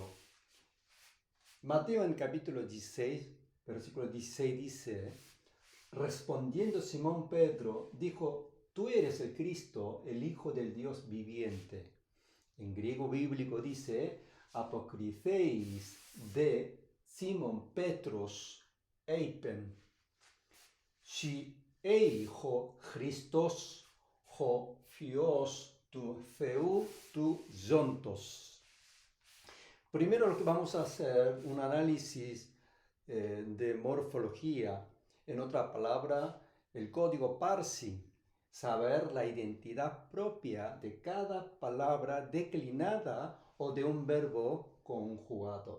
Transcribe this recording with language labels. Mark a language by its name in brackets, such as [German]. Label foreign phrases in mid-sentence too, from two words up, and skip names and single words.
[Spanish] Mateo en capítulo 16, versículo 16 dice: respondiendo Simón Pedro, dijo: tú eres el Cristo, el Hijo del Dios viviente. En griego bíblico dice: [Greek] ἀποκριθεὶς δὲ Σίμων Πέτρος εἶπεν. Σὺ ὁ Χριστὸς ὁ υἱὸς τοῦ θεοῦ τοῦ ζῶντος. [Spanish] Primero lo que vamos a hacer un análisis de morfología, en otra palabra, el código Parsi, saber la identidad propia de cada palabra declinada o de un verbo conjugado.